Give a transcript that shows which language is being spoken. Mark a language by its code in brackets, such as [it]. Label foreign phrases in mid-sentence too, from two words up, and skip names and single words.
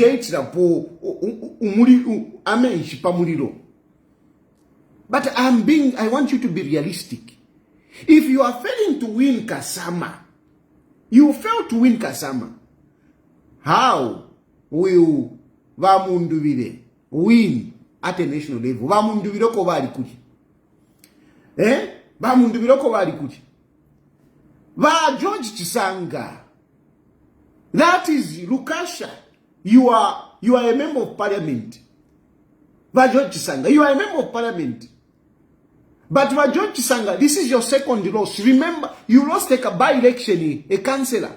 [en] But I want you to be realistic. If you are failing to win Kasama, you fail to win Kasama, how will Vamunduvire win at a national level? [bem] Vamunduvire ko bali kuti. Vamunduvire ko bali kuti. [en] Va George Chisanga. That is Lukasha. You are a member of parliament. Va George Chisanga, you are a member of parliament. But George Chisanga, this is your second loss. Remember, you lost a by-election, a councillor.